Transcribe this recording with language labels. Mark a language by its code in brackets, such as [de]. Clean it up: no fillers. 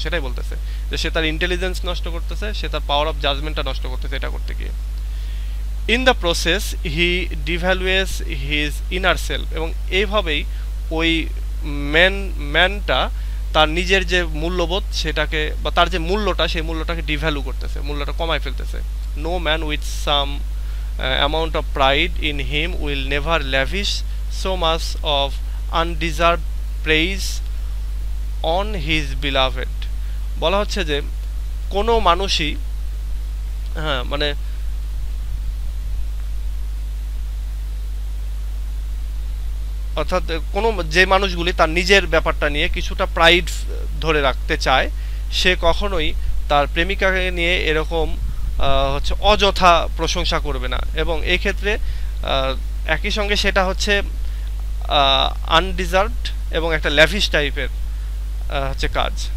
[bn] সেটাই বলতেছে যে সে তার ইন্টেলিজেন্স নষ্ট করতেছে, সে তার পাওয়ার অফ জাজমেন্টটা নষ্ট করতেছে এটা করতে গিয়ে। [en] in the process he devalues his inner self, [bn] এবং এইভাবেই ওই ম্যানটা তার নিজের যে মূল্যবোধ সেটাকে বা তার যে মূল্যটা সেই মূল্যটাকে ডিভ্যালু করতেছে, মূল্যটা কমায় ফেলতেছে। [en] No man with some amount of pride in him will never lavish so much of undeserved praise on his beloved. [bn] বলা হচ্ছে যে কোনো মানুষই মানে অর্থাৎ কোনো যে মানুষগুলি তার নিজের ব্যাপারটা নিয়ে কিছুটা প্রাইড ধরে রাখতে চায় সে কখনোই তার প্রেমিকাকে নিয়ে এরকম হচ্ছে অযথা প্রশংসা করবে না, এবং এই ক্ষেত্রে একই সঙ্গে সেটা হচ্ছে আনডিজার্ভড এবং একটা ল্যাভিশ টাইপের হচ্ছে কাজ।